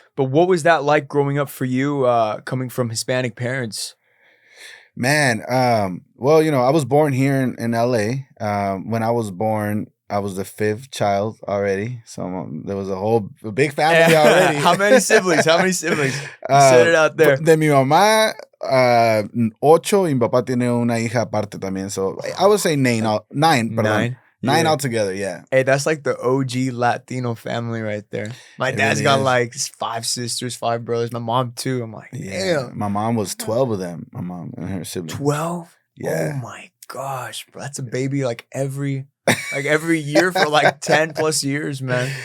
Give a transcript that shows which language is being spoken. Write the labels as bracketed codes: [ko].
[en] But what was that like growing up for you, coming from Hispanic parents? Man, well, I was born here in LA. When I was born, I was the fifth child already. So there was a big family already. How many siblings? You said it out there. [es] De mi mamá, 8, y mi papá tiene una hija aparte también. [en] So I would say 9. Nine altogether, yeah. Hey, that's like the OG Latino family right there. My dad's got like 5 sisters, 5 brothers. My mom too. I'm like, damn. My mom was 12 of them. My mom and her siblings. 12? Yeah. Oh my gosh, bro. That's a baby like every year for like 10 plus years, man.